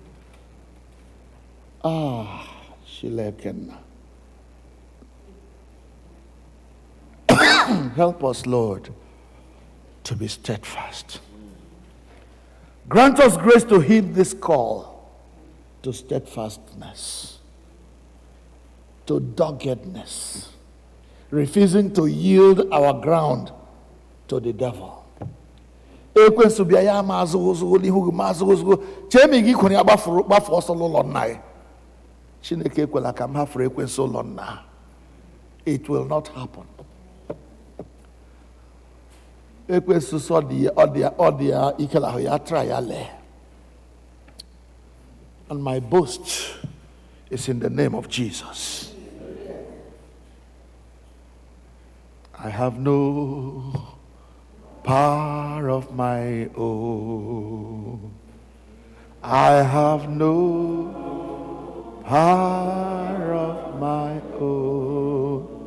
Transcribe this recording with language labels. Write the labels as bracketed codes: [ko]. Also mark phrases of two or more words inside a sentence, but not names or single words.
[en] Help us, Lord, to be steadfast. Grant us grace to heed this call to steadfastness, to doggedness, refusing to yield our ground to the devil. [ig] Ekwensu bịa ya ma azụghụzụghụ n'ihu gị ma azụghụzụghụ chee ma ị gị kwere ya gbafụ ọsọ n'ụlọ nna ya. Chineke ekwela ka m hafere ekwensu ụlọ nna. [en] It will not happen. [ig] Ekwensu sọ dị ya ike lahụ ya try ya lee. [en] And my boast is in the name of Jesus. I have no power of my own. I have no power of my own.